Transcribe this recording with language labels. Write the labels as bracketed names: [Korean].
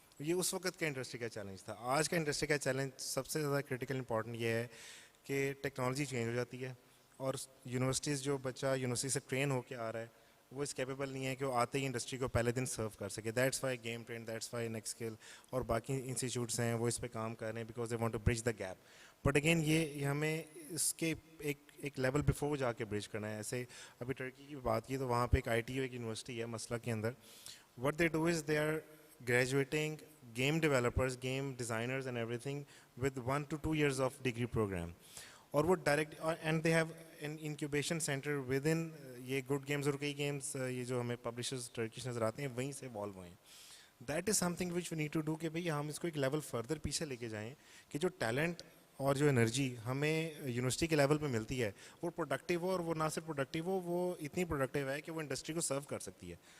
[Urdu] یہ اس وقت کا انڈسٹری کا چیلنج تھا. آج کا انڈسٹری کا چیلنج سب سے زیادہ کرٹیکل امپورٹنٹ یہ ہے کہ ٹیکنالوجی چینج ہو جاتی ہے اور یونیورسٹیز, جو بچہ یونیورسٹی سے ٹرین ہو کے آ رہا ہے وہ اس کیپیبل نہیں ہے کہ وہ آتے ہی انڈسٹری کو پہلے دن سرو کر سکے. [English] that's why game train, that's why next skill [Urdu] اور باقی انسٹیٹیوٹس ہیں وہ اس پہ کام کر رہے ہیں [English] Because they want to bridge the gap. But again [Urdu] یہ ہمیں اس کے ایک لیول بفور جا کے برج کرنا ہے. ایسے ابھی ٹرکی کی بات کی تو وہاں پہ ایک ITU ایک یونیورسٹی ہے مسئلہ کے اندر. [English] What they do is they are graduating game developers, game designers and every thing with 1 to 2 years of degree programme. [Urdu] اور وہ direct [English] and they have an incubation centre with in [Urdu] یہ good games اور کئی games یہ جو ہمیں publishers Turkish نظر آتے ہیں وہیں سے ایوالو ہوئے ہیں. [English] that is some thing which we need to do [Urdu] کہ بھائی ہم اس کو ایک لیول فردر پیچھے لے کے جائیں کہ جو ٹیلنٹ اور جو انرجی ہمیں یونیورسٹی کے لیول پہ ملتی ہے وہ پروڈکٹیو ہو, اور وہ نہ صرف پروڈکٹیو ہو, وہ اتنی پروڈکٹیو ہے کہ وہ انڈسٹری کو سرو کر سکتی ہے.